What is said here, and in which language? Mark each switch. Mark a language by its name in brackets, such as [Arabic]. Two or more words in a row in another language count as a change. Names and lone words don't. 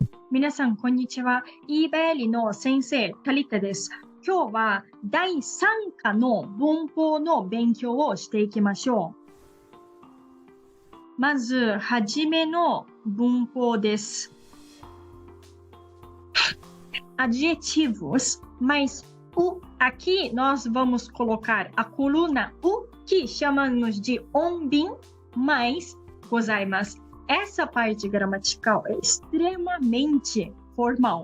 [Japanese] 皆さん、こんにちは。eBay の先生、タリタです。今日は第3課の文法の勉強をしていきましょう。まず、はじめの文法です。 [Portuguese] Adjetivos, mas aqui nós vamos colocar a coluna o, que chamamos de onbin, mais gozaimasu. Essa parte gramatical é extremamente formal.